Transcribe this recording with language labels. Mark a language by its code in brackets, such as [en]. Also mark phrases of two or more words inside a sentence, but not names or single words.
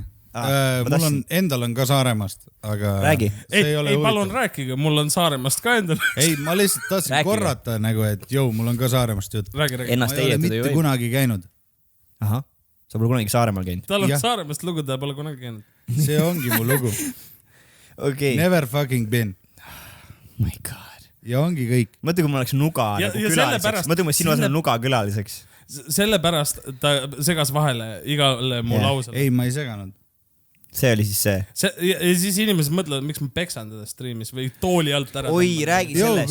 [et] Mul on, endal on ka Saaremaast, aga... Räägi. Ei, palun rääkige, mul on Saaremaast ka endal. Ei, ma lihtsalt tahtsin korrata nagu, et mul on ka Saaremaast jutt. Räägi. Ma ei ole mitte kunagi käinud. Ahah, sa pole kunagi Saaremaal käinud. Tal on Saaremaast lugu, ta pole kunagi käinud. See ongi mu lugu. [en] Never fucking been. My god. [et] Ja ongi kõik. Mõtle, kui ma oleks Nuga nagu külaliseks. Mõtle, kui sinu asemel Nuga külaliseks. Sellepärast ta segas vahele igale mu lausele. Ei, ma ei seganud. See oli siis see. Ja siis inimesed mõtlevad, miks ma peksan teda streamis või tooli alt ära. Oi, räägi sellest.